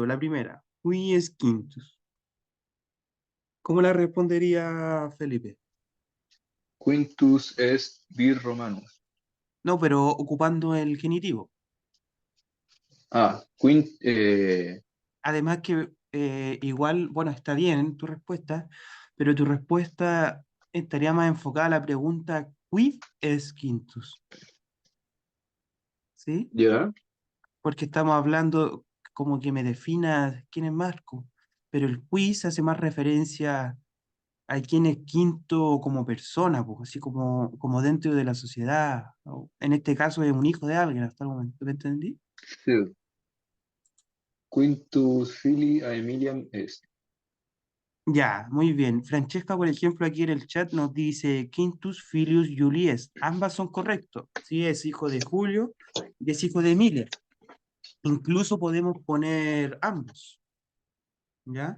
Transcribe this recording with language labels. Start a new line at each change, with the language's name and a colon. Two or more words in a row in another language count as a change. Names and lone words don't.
Spanish: La primera.
Latin: Qui es quintus.
Spanish: ¿Cómo la respondería Felipe?
Latin: Quintus est vir Romanus.
Spanish: No, pero ocupando el genitivo. Ah, Además que igual, bueno, está bien tu respuesta, pero tu respuesta estaría más enfocada a la pregunta
Latin: ¿Quid es quintus?
Spanish: ¿Sí? ya. Porque estamos hablando como que me defina quién es Marco, pero el quiz hace más referencia a quién es quinto como persona, pues, así como dentro de la sociedad. En este caso es un hijo de alguien hasta el momento, ¿me entendí? Sí.
Latin: Quintus filii Aemilian est.
Spanish: Ya, muy bien. Francesca, por ejemplo, aquí en el chat nos dice
Latin: Quintus Filius Julius.
Spanish: Ambas son correctos. Sí, es hijo de Julio y es hijo de Emilia. Incluso podemos poner ambos, ¿ya?